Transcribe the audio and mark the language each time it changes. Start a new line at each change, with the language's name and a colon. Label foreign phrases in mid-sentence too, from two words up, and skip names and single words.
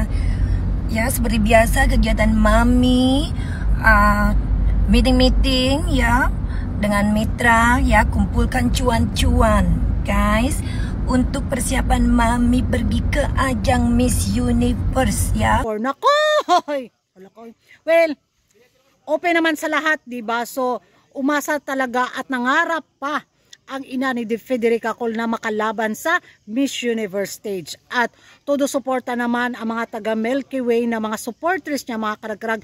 Indonesian: Ya, seperti biasa kegiatan Mami meeting-meeting ya dengan mitra ya, kumpulkan cuan-cuan guys untuk persiapan Mami pergi ke ajang Miss Universe ya.
Filipino: Nakoy! Well, open naman sa lahat, diba? So, umasa talaga at nangarap pa ang ina ni Federica Cole na makalaban sa Miss Universe stage. At todo suporta naman ang mga taga Milky Way na mga supporters niya mga karag-karag.